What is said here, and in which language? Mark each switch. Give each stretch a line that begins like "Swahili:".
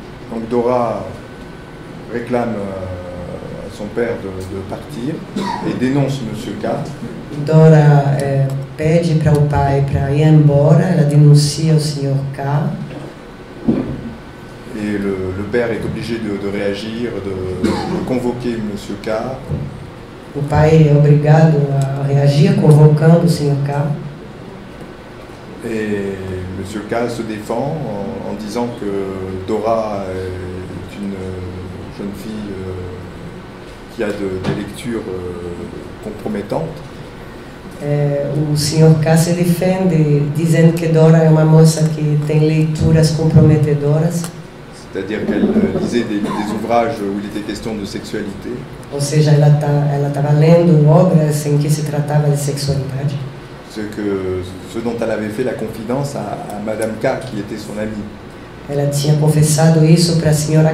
French: Donc Dora réclame à son père de partir et dénonce monsieur K.
Portuguese: Dora pede para o pai para ir embora, ela denuncia o Sr. K.
French: Et le père est obligé de réagir, de convoquer monsieur K.
Portuguese: O pai é obrigado a reagir convocando o Sr. K.
French: Et monsieur K se défend en disant que Dora est une jeune fille qui a des lectures compromettantes.
Portuguese: O Sr. K se defende dizendo que Dora é uma moça que tem leituras comprometedoras,
French: c'est-à-dire qu'elle lisait des ouvrages où il était question de sexualité.
Portuguese: ou seja, ela estava lendo obras em que se tratava de sexualidade.
French: Ce dont elle avait fait la confidence à Madame K, qui était son amie.
Portuguese: Ela tinha confessado isso para a Sra.